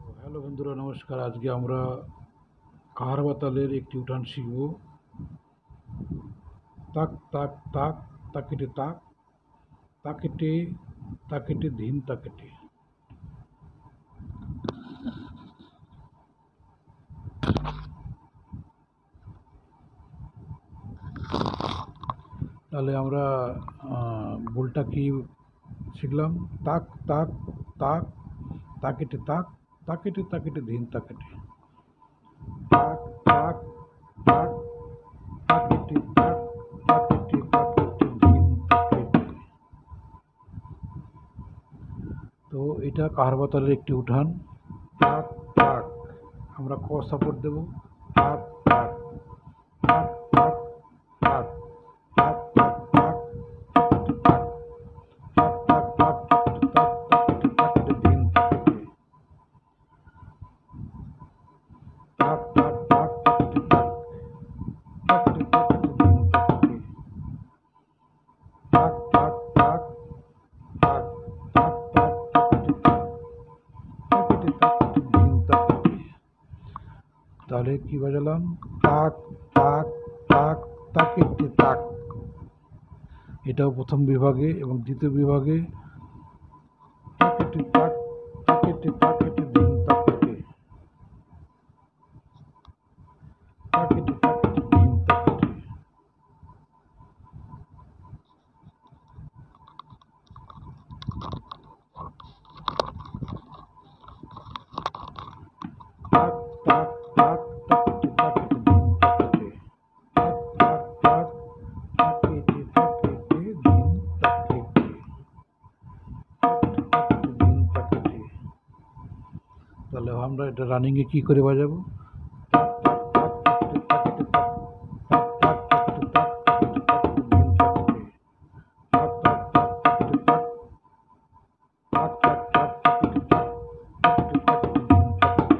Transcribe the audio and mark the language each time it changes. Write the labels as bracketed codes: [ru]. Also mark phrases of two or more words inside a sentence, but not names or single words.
[bn] হ্যালো বন্ধুরা, নমস্কার। আজকে আমরা কাহারবা তালের একটি উঠান শিখব। তাক তাক তাক তাকেটে তাক তাকেটে তাকেটে ধিন তাকেটে। তাহলে আমরা বোলটা কি শিখলাম? তাক তাক তাক তাকেটে তাক তাকেটে তাকেটে ধিন তাকেটে। তাক তাক তাক তাকেটে তাক তাকেটে তাকেটে ধিন তাকেটে। তো এটা কাহারবা তালের একটি উঠান। তাক তাক, আমরা ক সাপোর্ট দেব। তাক তাক তাক তাক তাক তাক তাক তাক তাক তাক তাক তাক তাকেটে তাকেটে ধিন তাকেটে। তাক তাক তাক তাকেটে তাক তাকেটে তাকেটে ধিন তাকেটে। তাক তাক তাক তাক তাক তাক তাকেটে তাক তাকেটে তাকেটে ধিন তাকেটে। তাহলে কি বাজালাম? তাক তাক তাক তাকেটে তাক। এটাও প্রথম বিভাগে, এবং দ্বিতীয় বিভাগে তাকেটে তাক তাকেটে তাকেটে ধিন তাকেটে তাকেটে তাকেটে ধিন তাকেটে। তাক তাক তাক তাকেটে তাকেটে ধিন তাকেটে। তাক তাক তাক তাকেটে তাকেটে ধিন তাকেটে তাকেটে তাকেটে ধিন তাকেটে। তাহলে আমরা এটা রানিংয়ে কি করে বাজাবো? তাক তাক তাক তাকেটে তাকেটে তাক তাক তাক তাকেটে তাক তাকেটে তাকেটে ধিন তাকেটে। তাক তাক তাক তাকেটে তাক তাক তাক তাক তাকেটে তাক তাকেটে তাকেটে ধিন তাকেটে।